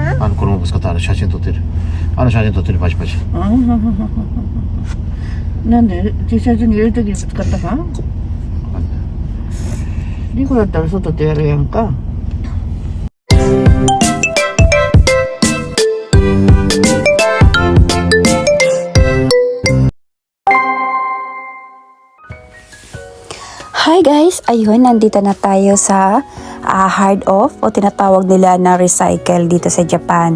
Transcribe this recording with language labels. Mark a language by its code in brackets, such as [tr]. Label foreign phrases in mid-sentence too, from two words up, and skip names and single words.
[ja] 衣ぶつかったら写真撮ってる。写真撮ってる、パチパチ。なんで T シャツに入れるときにぶつかったか？リコだったら外でやるやんか。 [en] Hi guys! [tl] Ayun, nandito na tayo sa hard off o tinatawag nila na recycle dito sa Japan.